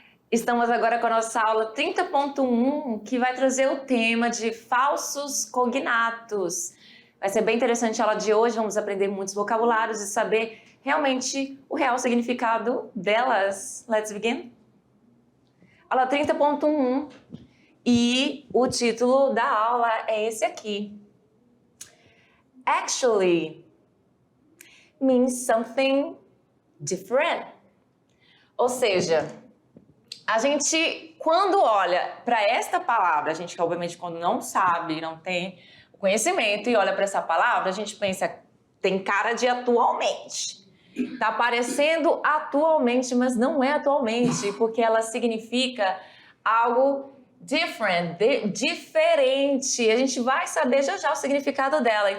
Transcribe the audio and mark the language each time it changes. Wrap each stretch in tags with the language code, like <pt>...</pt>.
<pt>Estamos agora com a nossa aula 30.1, que vai trazer o tema de falsos cognatos. Vai ser bem interessante a aula de hoje, vamos aprender muitos vocabulários e saber realmente o real significado delas.</pt> <en>Let's begin?</en> <pt>Aula 30.1 e o título da aula é esse aqui.</pt> <en>Actually means something different.</en> <pt>Ou seja, a gente, quando olha para esta palavra, a gente obviamente quando não sabe, não tem o conhecimento e olha para essa palavra, a gente pensa, tem cara de atualmente. Tá aparecendo atualmente, mas não é atualmente, porque ela significa algo different, diferente. A gente vai saber já o significado dela.</pt>